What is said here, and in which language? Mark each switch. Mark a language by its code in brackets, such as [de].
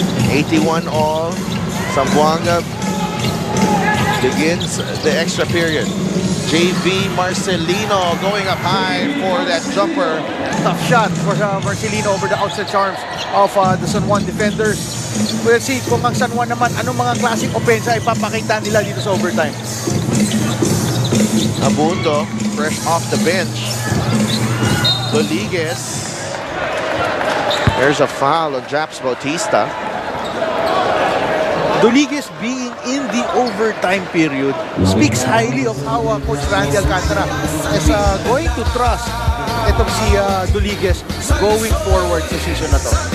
[en] 81 all. Zamboanga begins the extra period. JV Marcelino going up high for that jumper. Tough shot for Marcelino over the outside arms of the San Juan defenders. We'll see [tl] kung ang San Juan naman anong mga klaseng opensa ipapakita nila dito sa overtime. [en] Abundo, fresh off the bench. Rodriguez. There's a foul on Japs Bautista. Rodriguez being in the overtime period speaks highly of how Coach Randy Alcantara is going to trust itong si Rodriguez going forward [tl] sa season na to.